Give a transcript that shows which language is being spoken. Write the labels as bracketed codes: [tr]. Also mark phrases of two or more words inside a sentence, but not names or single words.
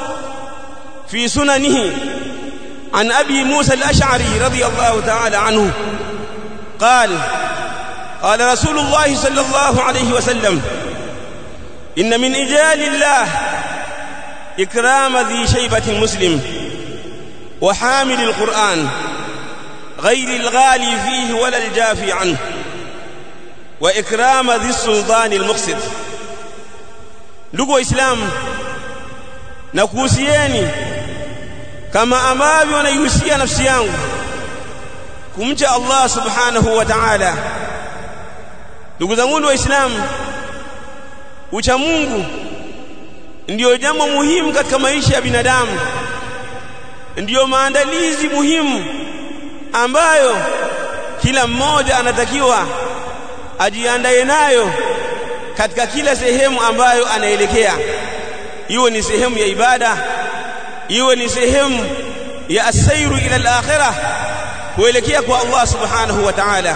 [ar] في سننه عن أبي موسى الأشعري رضي الله تعالى عنه قال قال رسول الله صلى الله عليه وسلم إن من إجلال الله إكرام ذي شيبة المسلم وحامل القرآن غير الغالي فيه ولا الجافي عنه وإكرام ذي السلطان المقسط. [sw] Ndugu Waislamu, nakuhusieni kama ambavyo naihusia nafsi yangu kumcha Allah [ar] سبحانه وتعالى. [sw] Ndugu zangu Waislamu, ucha Mungu ndiyo jambo muhimu katika maisha ya binadamu, ndiyo maandalizi muhimu ambayo kila mmoja anatakiwa ajiandae nayo katika kila sehemu ambayo anaelekea, iwe ni sehemu ya ibada, iwe ni sehemu ya [ar] السير إلى الآخرة, [sw] kuelekea kwa Allah [ar] سبحانه وتعالى.